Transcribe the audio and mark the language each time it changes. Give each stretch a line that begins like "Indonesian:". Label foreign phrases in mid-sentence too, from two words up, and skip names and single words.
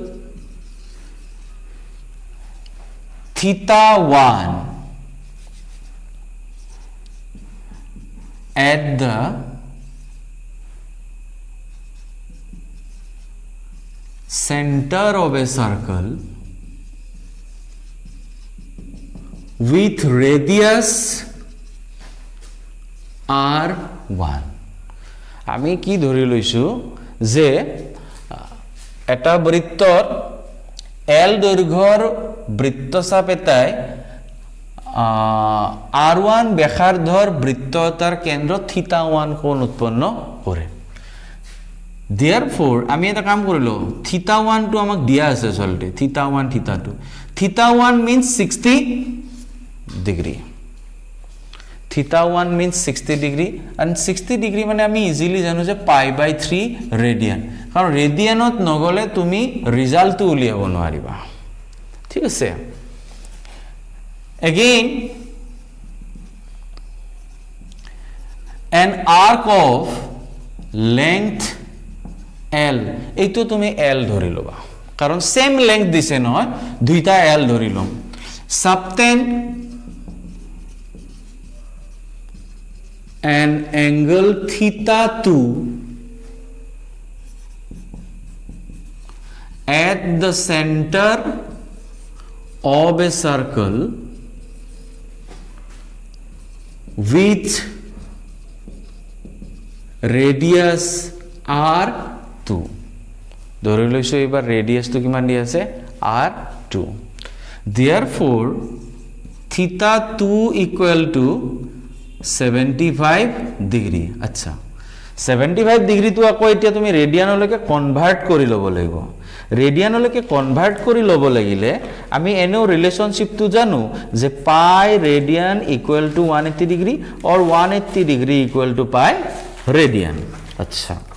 English: theta 1 at the center of a circle with radius
Assamese: r1 আমি কি ধৰি লৈছো যে এটা বৃত্তৰ l দৈৰ্ঘ্যৰ বৃত্তচাপ এটাই r1 ব্যাসাৰ্ধৰ বৃত্ত এটাৰ কেন্দ্ৰ θ1 কোণ উৎপন্ন কৰে therefore আমি এটা কাম কৰিলো θ1 টো আমাক দিয়া আছে চলতে θ1 θ2
English: θ1 means 60 degree θ1 means 60 degree and 60 degree
Assamese: মানে আমি ইজিলি জানো যে π/3 ৰেডিয়ান কাৰণ ৰেডিয়ানত নগলে তুমি ৰিজাল্টটো উলিয়াব নোৱাৰিবা ঠিক আছে
English: again an arc of length l
Assamese: এইটো তুমি l ধৰি লবা কাৰণ
English: same length
Assamese: দিছে নহয় দুইটা l ধৰি লম subtend
English: an angle θ2 at the center of a circle with radius r2
Assamese: ধৰি লৈছো এবাৰ ৰেডিয়াসটো কিমান দি আছে r2
English: therefore θ2 equal to
Assamese: 75 degree আচ্ছা 75 ডিগ্ৰী তো আকৌ এতিয়া তুমি ৰেডিয়ানলৈকে কনভাৰ্ট কৰি ল'ব লাগিব ৰেডিয়ানলৈকে কনভাৰ্ট কৰি ল'ব লাগিলে আমি এনেও ৰিলেশনশিপটো জানো যে
English: pi radian equal to 180 degree or 180 degree equal to pi radian
Assamese: আচ্ছা